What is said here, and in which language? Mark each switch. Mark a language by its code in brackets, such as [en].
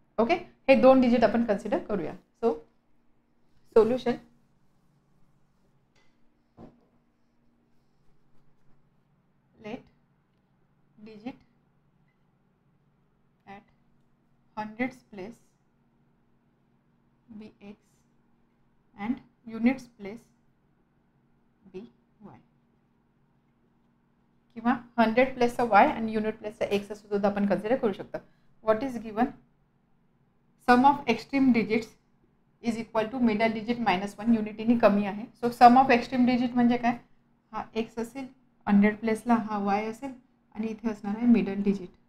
[mr] Okay, हे 2 digit आपण consider करूया. [en] So solution, let digit at hundreds place be x and units place be y. [mr] किंवा 100 प्लेसचा y आणि unit प्लेसचा x असं सुद्धा आपण कन्सिडर करू शकतो. [en] what is given, sum of extreme digits is equal to middle digit minus 1, [mr] युनिटीने कमी आहे. So some of extreme digit म्हणजे काय, हा x असेल, 100 प्लेसला हा y असेल आणि इथे असणार आहे मिडल डिजिट.